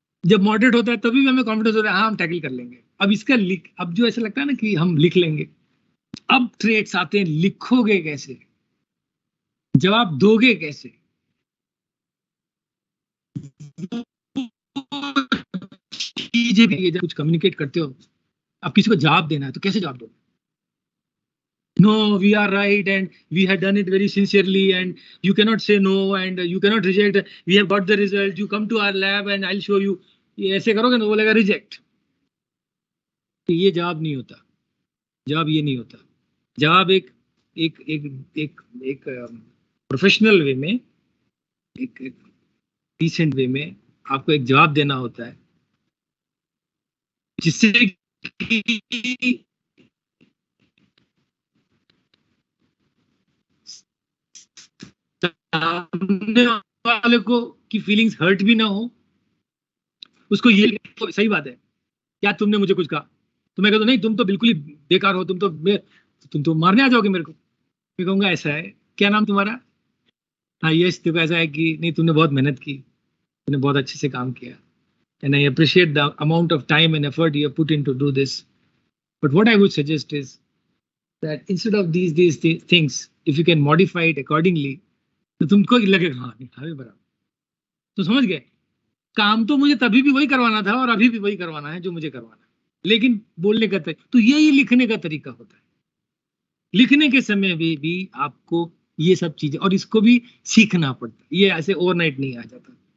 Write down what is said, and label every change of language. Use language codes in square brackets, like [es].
[hi] जब मॉडरेट होता है तभी भी हमें कॉन्फिडेंस होता है, हाँ हम टैकल कर लेंगे। अब इसका लिख, अब जो ऐसा लगता है ना कि हम लिख लेंगे, अब ट्रेड्स आते हैं, लिखोगे कैसे, जवाब दोगे कैसे, चीजें भी ये जब कुछ कम्युनिकेट करते हो, अब किसी को जवाब देना है तो कैसे जवाब दोगे? [en] No, we are right and we had done it very sincerely and you cannot say no and you cannot reject, we have got the result, you come to our lab and I'll show you। [hi] ये ऐसे करोगे ना, बोलेगा reject. तो ये जवाब नहीं होता, जवाब ये नहीं होता। जवाब एक एक एक एक एक प्रोफेशनल वे में, एक डिसेंट वे में आपको एक जवाब देना होता है, जिससे कि सामने वाले को की फीलिंग्स हर्ट भी ना हो, उसको ये तो सही बात है, क्या तुमने मुझे कुछ कहा? तो मैं कहता नहीं, तुम तो बिल्कुल ही बेकार हो, तुम तो मारने आ जाओगे मेरे को। मैं कहूंगा ऐसा है, क्या नाम तुम्हारा? हाँ यश, देखो ऐसा है कि नहीं, तुमने बहुत मेहनत की, तुमने बहुत अच्छे से काम किया, [en] and I appreciate the amount of time and effort you have put in to do this. But what I would suggest is that instead of these things, if you can modify it accordingly, [hi] तो तुमको लगेगा हाँ नहीं, हाँ बराबर। तो समझ गए, काम तो मुझे तभी भी वही करवाना था और अभी भी वही करवाना है जो मुझे करवाना है, लेकिन बोलने का तरीका तो यही लिखने का तरीका होता है। लिखने के समय भी आपको ये सब चीजें, और इसको भी सीखना पड़ता है, ये ऐसे ओवरनाइट नहीं आ जाता।